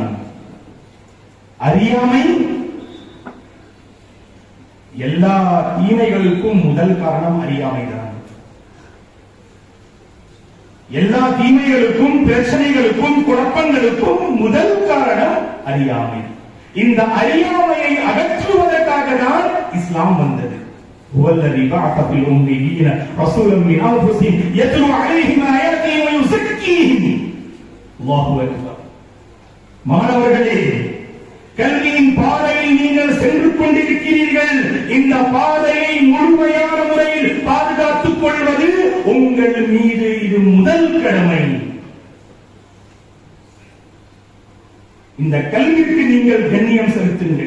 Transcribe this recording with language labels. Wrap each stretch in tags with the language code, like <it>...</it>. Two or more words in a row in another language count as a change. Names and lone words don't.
<ta>அறியாமை எல்லா தீமைகளுக்கும் முதல் காரணம் அறியாமைதான். எல்லா தீமைகளுக்கும் பிரச்சனைகளுக்கும் குழப்பங்களுக்கும் முதல் காரணம் அறியாமை. இந்த அறியாமையை அகற்றுவதற்காக தான் இஸ்லாம் வந்தது.</ta> <ar>والذي بعث في الأميين رسولا من أنفسهم يتلو عليهم آياته ويزكيهم. الله أكبر.</ar> <ta>மாணவர்களே, கல்வியின் பாதையில் நீங்கள் சென்று கொண்டிருக்கிறீர்கள். இந்த பாதையை முழுமையான முறையில் பாதுகாத்துக் கொள்வது உங்கள் மீது இது முதல் கடமை. இந்த கல்விக்கு நீங்கள் கண்ணியம் செலுத்துங்கள்.</ta>